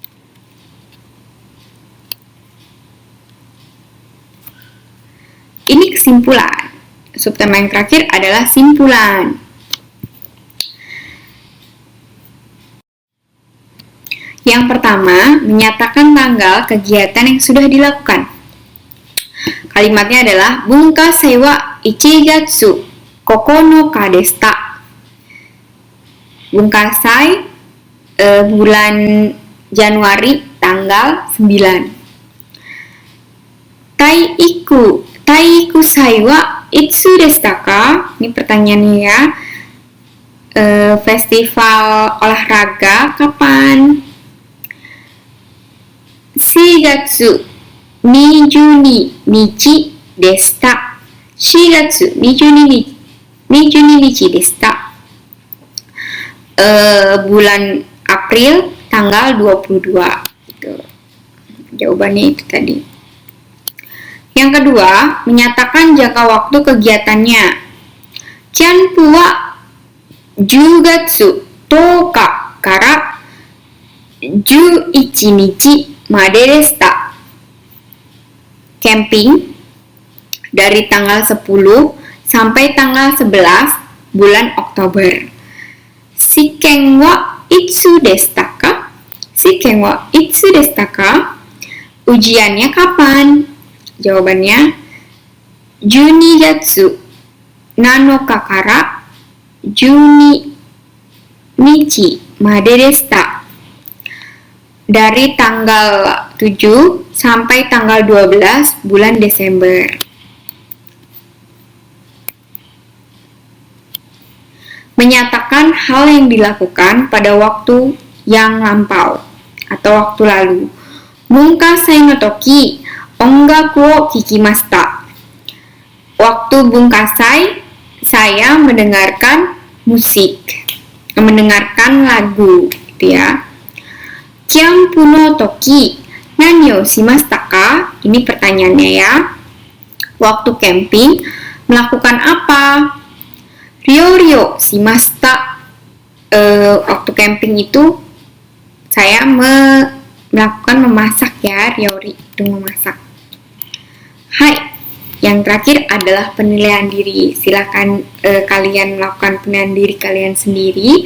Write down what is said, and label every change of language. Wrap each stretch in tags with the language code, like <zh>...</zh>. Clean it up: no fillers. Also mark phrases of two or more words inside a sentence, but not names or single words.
<id>Ini kesimpulan. Subtema yang terakhir adalah simpulan. Yang pertama, menyatakan tanggal kegiatan yang sudah dilakukan. Kalimatnya adalah</id> <ja>文化祭は1月9日でした.</ja> <id>Bunkasai bulan Januari tanggal 9.</id> <ja>体育祭はいつでしたか?</ja> <id>Ini pertanyaannya ya. Festival olahraga kapan?</id> <ja>4 月22日でした. 4月22日でした.</ja> <id>Bulan April tanggal 22. Gitu. Jawabannya itu tadi. Yang kedua, menyatakan jangka waktu kegiatannya.</id> <ja>キャンプは10月10日から11日まででした.</ja> <id>Camping dari tanggal 10 sampai tanggal 11 bulan Oktober.</id> <ja>試験はいつでしたか? 試験はいつでしたか?</ja> <id>Ujiannya kapan? Jawabannya</id> <ja>12 月7日から12日まででした.</ja> <id>Dari tanggal 7 sampai tanggal 12 bulan Desember. Menyatakan hal yang dilakukan pada waktu yang lampau atau waktu lalu.</id> <ja>文化祭の時音楽を聞きました.</ja> <id>Waktu Bunkasai saya mendengarkan musik, mendengarkan lagu, gitu ya.</id> <ja>キャンプの時何をしましたか?</ja> <id>Ini pertanyaannya ya. Waktu camping melakukan apa?</id> <ja>料理をしました.</ja> <id>Waktu camping itu saya melakukan memasak ya, ryori itu memasak. Hai. Yang terakhir adalah penilaian diri. Silakan kalian melakukan penilaian diri kalian sendiri.</id>